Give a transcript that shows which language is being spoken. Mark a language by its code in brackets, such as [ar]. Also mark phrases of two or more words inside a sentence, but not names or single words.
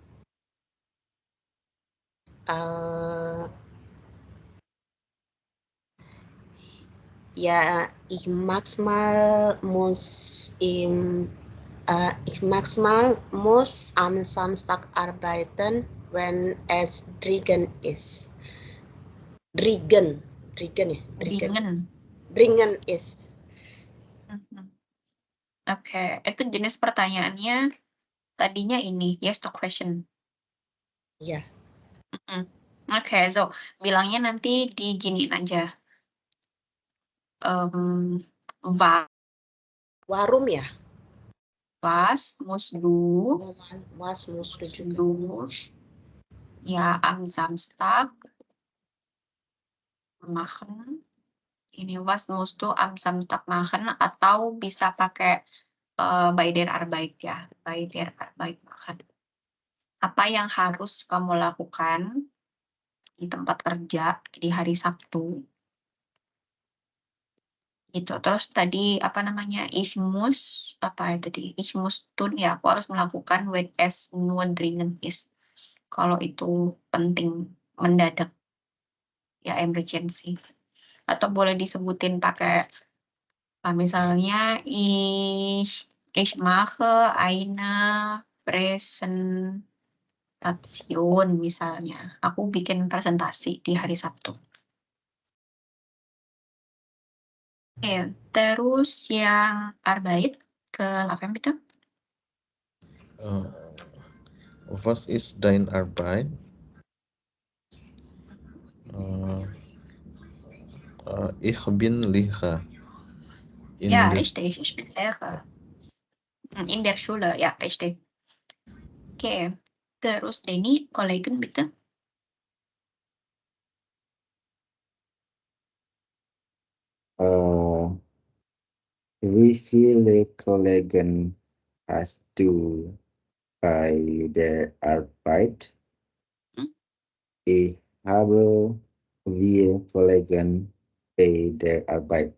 [de] Ja, ich manchmal muss am Samstag arbeiten, wenn es dringend ist. Dringend ist. [id] Oke, itu jenis pertanyaannya tadinya ini, [en] yes to question. [id] Ya. Oke, so bilangnya nanti diginiin aja. [de] Warum ya? Was musst du [id] juga. [de] Ja, am Samstag machen. Ini was musst du am Samstag machen, [id] atau bisa pakai [de] bei der Arbeit [id] ya, [de] bei der Arbeit machen. [id] Apa yang harus kamu lakukan di tempat kerja di hari Sabtu? Gitu. Terus tadi apa namanya? Ich muss tun ya, aku harus melakukan when es nur dringend ist. Kalau itu penting, mendadak, ya emergency. Atau boleh disebutin pakai misalnya [de] ich mache eine Präsentation [id] misalnya. Aku bikin presentasi di hari Sabtu. Oke, terus yang Arbeit ke Laven bitte. [de] Was ist dein Arbeit? Ich bin Lehrer. Ja, richtig, ich bin Lehrer. In der Schule, ja, richtig. [id] Oke, terus Denny, [de] Kollegen bitte. Wie viele Kollegen hast du bei der Arbeit? Ich habe 4 Kollegen bei der Arbeit.